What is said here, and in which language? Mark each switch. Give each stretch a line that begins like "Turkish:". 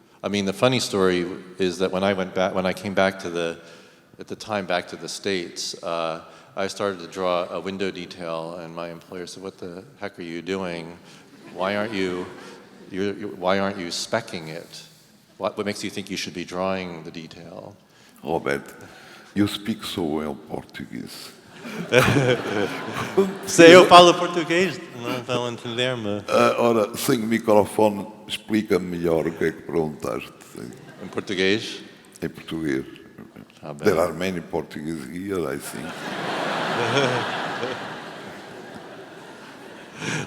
English: I mean, the funny story is that when I came back to the States, I started to draw a window detail, and my employer said, "What the heck are you doing? Why aren't you speccing it? What makes you think you should be drawing the detail?" Robert, you speak so well Portuguese.
Portuguese: Se eu falo português, não vão entender-me. Ora, sem microfone, explica-me melhor o que é que perguntaste. Em português? Em português. Ah, bem.
English: There are many Portuguese here, I think.